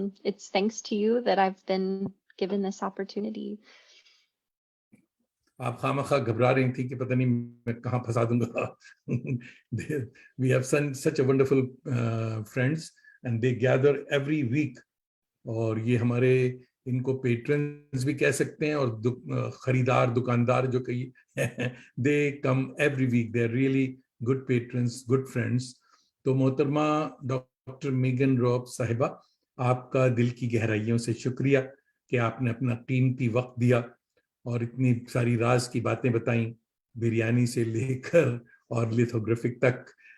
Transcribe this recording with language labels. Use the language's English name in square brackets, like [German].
[English] It's thanks to you that I've been given this opportunity. [Urdu] آپ خواہ گھبرا رہی تھی کہ پتہ نہیں میں کہاں پھنسا دوں گا. [English] We have such a wonderful friends and they gather every week. [Urdu] اور یہ ہمارے ان کو پیٹرنز بھی کہہ سکتے ہیں اور خریدار دکاندار جو کہیے, [English] they come every week. They are really good patrons, good friends. [Urdu] تو محترمہ ڈاکٹر میگن راب صاحبہ, آپ کا دل کی گہرائیوں سے شکریہ کہ آپ نے اپنا قیمتی وقت دیا اور اتنی ساری راز کی باتیں بتائیں, بریانی سے لے کر اور لیتھوگرافک تک.